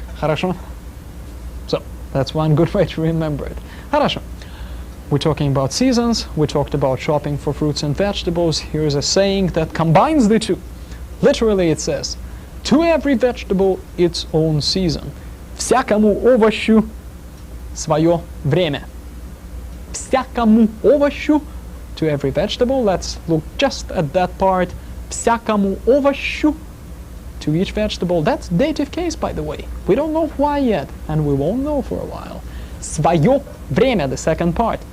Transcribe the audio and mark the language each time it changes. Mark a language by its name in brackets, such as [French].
[Russian] Хорошо? [English] So, that's one good way to remember it. [Russian] Хорошо. [English] We're talking about seasons. We talked about shopping for fruits and vegetables. Here's a saying that combines the two. Literally it says, to every vegetable its own season. [Russian] Всякому овощу свое время. Всякому овощу, [English] to every vegetable. Let's look just at that part. [Russian] Всякому овощу, [English] to each vegetable. That's dative case, by the way. We don't know why yet, and we won't know for a while. [Russian] Свое время, [English] the second part.